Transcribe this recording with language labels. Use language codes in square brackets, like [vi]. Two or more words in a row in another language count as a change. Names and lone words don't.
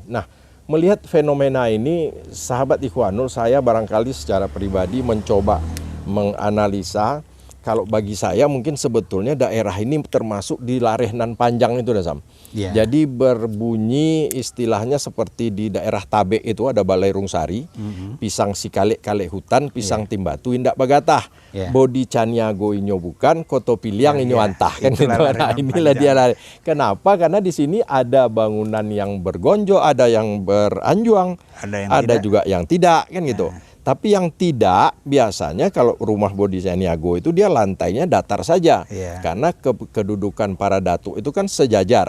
[id] Nah, melihat fenomena ini, sahabat Ikhwanul, saya barangkali secara pribadi mencoba menganalisa. Kalau bagi saya mungkin sebetulnya daerah ini termasuk di Larehnan Panjang itu, Sam. Jadi berbunyi istilahnya seperti di daerah Tabe itu ada Balai Rungsari, [min] Pisang Sikalek Hutan, Pisang Timbatu Indak Bagatah, Bodi Caniago inyo bukan, Kotopiliang inyo antah [id] kan gitu. Nah, inilah dia. Kenapa? Karena di sini ada bangunan yang bergonjo, ada yang beranjuang, ada juga yang tidak kan gitu. Tapi yang tidak biasanya kalau rumah Bodi Caniago itu dia lantainya datar saja. Karena kedudukan para datuk itu kan sejajar.